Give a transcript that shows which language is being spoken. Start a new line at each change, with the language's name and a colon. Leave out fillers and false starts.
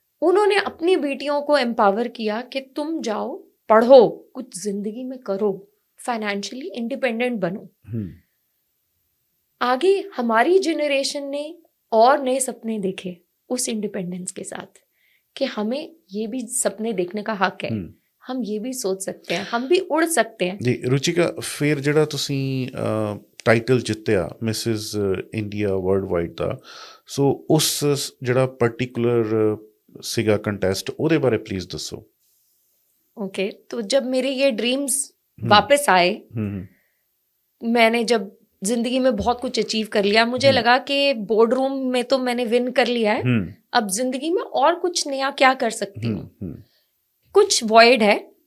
Hindi: उन्होंने अपनी बेटियों को एम्पावर किया कि तुम जाओ, पढ़ो, कुछ जिंदगी में करो, फाइनेंशियली इंडिपेंडेंट बनो। आगे हमारी जनरेशन ने और नए सपने देखे उस इंडिपेंडेंस के साथ, कि हमें ये भी सपने देखने का हक है, हम ये भी सोच सकते हैं, हम भी उड़ सकते हैं।
Punjabi: जी रुचिका, फिर ਜਿਹੜਾ ਤੁਸੀਂ ਟਾਈਟਲ ਜਿੱਤਿਆ ਮਿਸਿਸ ਇੰਡੀਆ ਵਰਲਡ ਵਾਈਡ ਦਾ, ਸੋ ਉਸ ਜਿਹੜਾ ਪਾਰਟਿਕੂਲਰ ਸੀਗਾ ਕੰਟੈਸਟ, ਉਹਦੇ ਬਾਰੇ ਪਲੀਜ਼ ਦੱਸੋ।
Hindi: ओके, तो जब मेरे ये ड्रीम्स वापस आए, मैंने जब जिंदगी में बहुत कुछ अचीव कर लिया, मुझे लगा कि बोर्ड रूम में तो मैंने विन कर लिया है, अब जिंदगी में और कुछ नया क्या कर सकती हूँ, कुछ वॉइड है।